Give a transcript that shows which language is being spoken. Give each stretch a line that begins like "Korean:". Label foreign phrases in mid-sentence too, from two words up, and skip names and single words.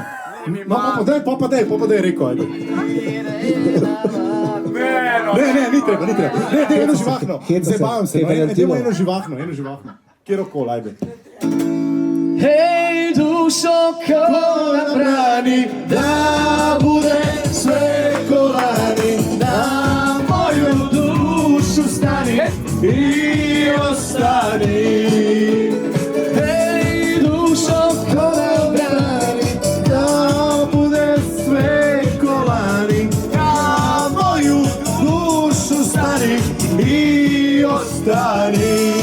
Slovenian: Pa daj reko, ajde. Ne, ni treba. Ne, daj eno živahno. Zabavam se, dajmo eno živahno. Kjerokol, ajde.
Croatian: Hej, dušo, ko nam brani, da bude sve ko lani, na moju dušu stani i ostani. Hej, dušo, ko nam brani, da bude sve ko lani, na moju dušu stani i ostani.